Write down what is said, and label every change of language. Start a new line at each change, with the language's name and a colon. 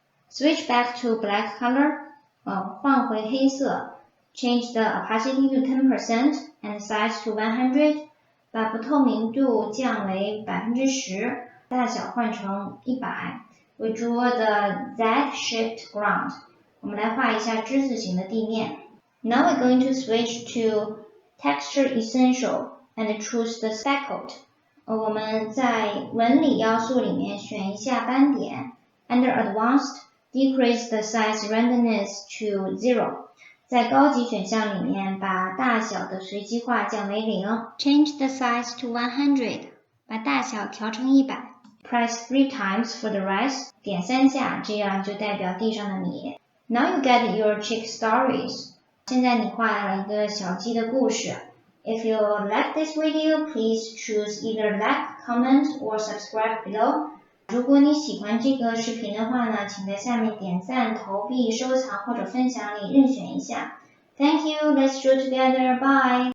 English: Switch back to black color.
Chinese: 换回黑色。
English: Change the opacity to 10% and size to 100.
Chinese: 把不透明度降为10%，大小换成100。
English: We draw the Z-shaped ground.
Chinese: 我们来画一下之字形的地面。
English: Now we're going to switch to Texture Essential and choose the speckled.
Chinese: 我们在纹理要素里面选一下斑点。
English: Under Advanced, decrease the size randomness to 0.
Chinese: 在高级选项里面，把大小的随机化降为0。
English: Change the size to 100.
Chinese: 把大小调成100。
English: Press 3 times for the rest.
Chinese: 点3下，这样就代表地上的米。
English: Now you get your chick stories.
Chinese: 现在你画了一个小鸡的故事。
English: If you like this video, please choose either like, comment, or subscribe below.
Chinese: 如果你喜欢这个视频的话呢，请在下面点赞、投币、收藏或者分享里任选一下。
English: Thank you, let's draw together, bye!